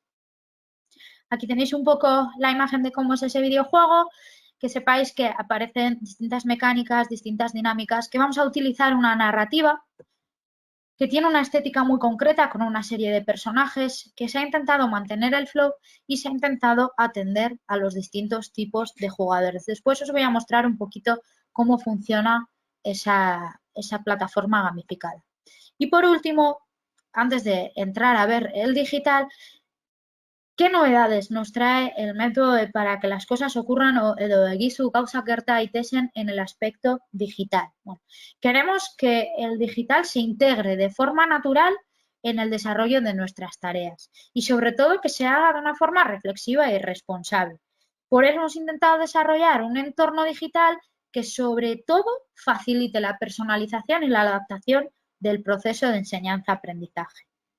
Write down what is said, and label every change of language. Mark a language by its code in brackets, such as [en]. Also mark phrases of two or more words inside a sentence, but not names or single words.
[es] Aquí tenéis un poco la imagen de cómo es ese videojuego, que sepáis que aparecen distintas mecánicas, distintas dinámicas, que vamos a utilizar una narrativa que tiene una estética muy concreta con una serie de personajes, que se ha intentado mantener el flow y se ha intentado atender a los distintos tipos de jugadores. Después os voy a mostrar un poquito cómo funciona esa plataforma gamificada. Y por último, antes de entrar a ver el digital, ¿qué novedades nos trae el método para que las cosas ocurran o [eu] edo egizu gauzak gerta daitezen [es] en el aspecto digital? Bueno, queremos que el digital se integre de forma natural en el desarrollo de nuestras tareas y sobre todo que se haga de una forma reflexiva y responsable. Por eso hemos intentado desarrollar un entorno digital que sobre todo facilite la personalización y la adaptación del proceso de enseñanza-aprendizaje.